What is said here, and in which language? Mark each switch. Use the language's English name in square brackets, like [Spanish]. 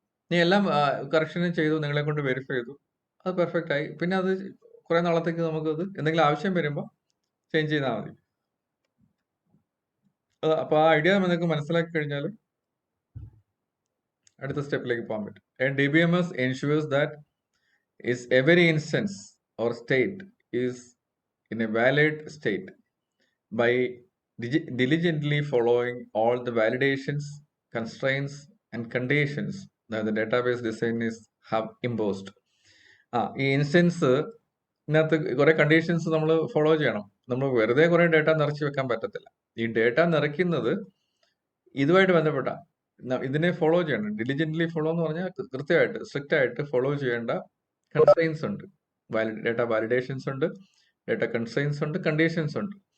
[Malayalam] നീ എല്ലാം കറക്ഷനും ചെയ്തു, നിങ്ങളെ കൊണ്ട് വെരിഫൈ ചെയ്തു, അത് പെർഫെക്റ്റ് ആയി. പിന്നെ അത് കുറെ നാളത്തേക്ക് നമുക്കത് എന്തെങ്കിലും ആവശ്യം വരുമ്പോൾ ചേഞ്ച് ചെയ്താൽ മതി. അപ്പൊ ആ ഐഡിയ നിങ്ങൾക്ക് മനസ്സിലാക്കി കഴിഞ്ഞാൽ അടുത്ത സ്റ്റെപ്പിലേക്ക് പോകാൻ പറ്റും. [English] DBMS ensures that every instance or state is in a valid state by diligently following all the validations, constraints and conditions that the database designers have imposed. [Malayalam] ഈ ഇൻസ്റ്റൻസ് ഇതിനകത്ത് കുറെ കണ്ടീഷൻസ് നമ്മൾ ഫോളോ ചെയ്യണം. നമ്മൾ വെറുതെ കുറെ ഡേറ്റ നിറച്ച് വെക്കാൻ പറ്റത്തില്ല. ഈ ഡേറ്റ നിറയ്ക്കുന്നത് ഇതുമായിട്ട് ബന്ധപ്പെട്ട ഇതിനെ ഫോളോ ചെയ്യണം. ഡിലിജന്റ്ലി ഫോളോ എന്ന് പറഞ്ഞാൽ കൃത്യമായിട്ട് സ്ട്രിക്റ്റ് ആയിട്ട് ഫോളോ ചെയ്യേണ്ട കൺസ്ട്രെയിൻസ് ഉണ്ട്, ഡേറ്റ വാലിഡേഷൻസ് ഉണ്ട്, ഡേറ്റ കൺസ്ട്രെയിൻസ് ഉണ്ട്, കണ്ടീഷൻസ് ഉണ്ട്.